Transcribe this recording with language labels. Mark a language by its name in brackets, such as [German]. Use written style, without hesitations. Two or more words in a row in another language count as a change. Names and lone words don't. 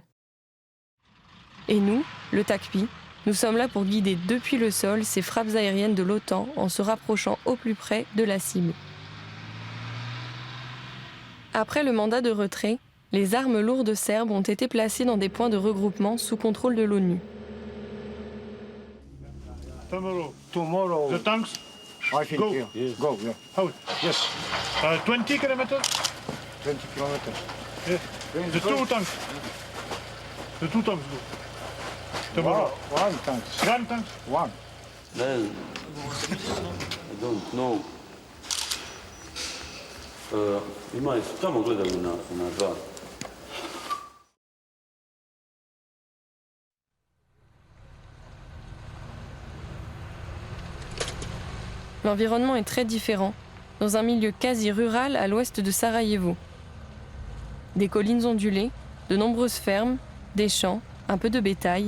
[French] Et nous, le TACPI, nous sommes là pour guider depuis le sol ces frappes aériennes de l'OTAN en se rapprochant au plus près de la cible. Après le mandat de retrait, les armes lourdes serbes ont été placées dans des points de regroupement sous contrôle de l'ONU. [English] Tomorrow. The tanks? I think, Go. yeah. Go, yeah. How? Yes, 20 kilometers? 20 kilometers. Yeah. The two tanks. The two tanks go. Tomorrow. One tank. One tanks? One. Then I don't know. [Bosnian] Ima je tamo gledali na dva. [French] L'environnement est très différent, dans un milieu quasi rural à l'ouest de Sarajevo. Des collines ondulées, de nombreuses fermes, des champs, un peu de bétail.